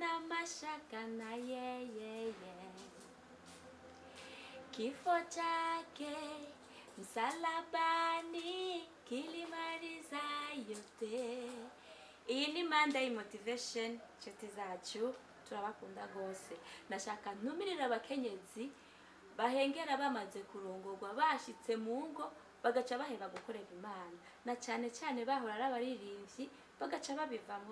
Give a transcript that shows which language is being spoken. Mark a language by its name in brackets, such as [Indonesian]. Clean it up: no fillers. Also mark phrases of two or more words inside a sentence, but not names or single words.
[Swahili] mashaka na yeye, kifo chake msalabani kilimaliza yote. [Rundi] Iyi ni [English] Monday motivation [Rundi] nshuti zacu, turabakunda gose. Nashaka ntumirira abakenyezi bahengera bamaze kurongorwa, bashitse mu ngo bagaca baheba gukorera Imana, na cyane cyane bahora ari abaririmbyi bagaca babivamo.